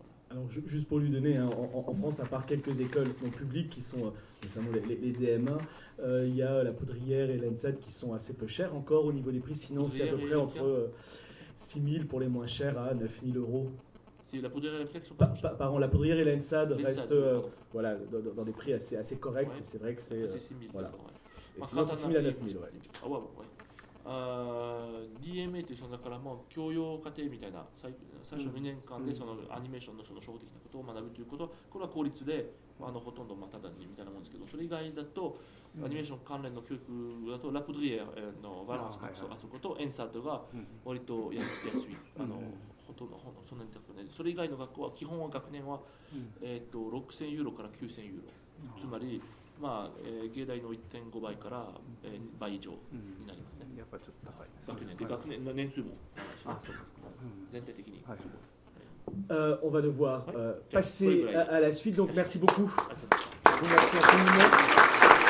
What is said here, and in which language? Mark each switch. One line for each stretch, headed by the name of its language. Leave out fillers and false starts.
French: Alors, juste pour lui donner, en France, à part quelques écoles non publiques, qui sont notamment les DMA, il y a la Poudrière et l'ENSET qui sont assez peu chères encore au niveau des prix. Sinon, c'est à peu près entre 6 000 pour les moins chers à 9 000 euros. La Poudrière et l'ENSAD sont pas chers. Pardon, la Poudrière et l'ENSAD restent dans des prix assez corrects. Ouais. C'est vrai que c'est 6 000. Voilà. Ouais. Et sinon, c'est 6 000 à 9 000. Ouais. Ah ouais,
Japanese: DMA ってその中からまあ教養課程みたいな 最初2年間でそのアニメーションのその初歩的なことを学ぶということはこれは公立でほとんどまあただにみたいなもんですけどそれ以外だとアニメーション関連の教育だとラプドリエのバランスのあそことエンサートが割と安いほとんどそんなに高くないそれ以外の学校は基本は学年は6000ユーロから9000ユーロつまりまあ芸大の 1.5 倍から倍以上になりますね。やっぱちょっと高いですね。学年で、はい、学年の年数も。あ、そうですか。全体的に。はい。
French: On va devoir passer à la suite. Donc merci beaucoup. Merci à tout le monde.